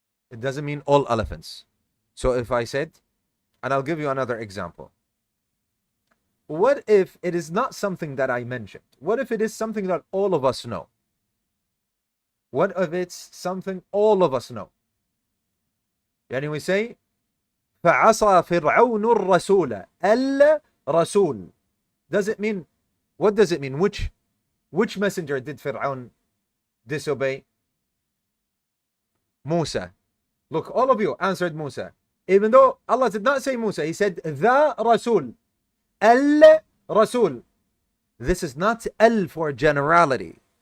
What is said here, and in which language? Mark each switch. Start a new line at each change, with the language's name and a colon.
English: It doesn't mean all elephants. So if I said, and I'll give you another example. What if it is not something that I mentioned? What if it is something that all of us know? What if it's something all of us know?
Arabic: يعني
English: we say
Arabic: فعصى فرعون الرسول الرسول.
English: Does it mean, what does it mean? Which messenger did Fir'aun disobey? Musa. Look, all of you answered Musa. Even though Allah did not say Musa, He said the Rasul. Al-Rasul. This is not al for generality.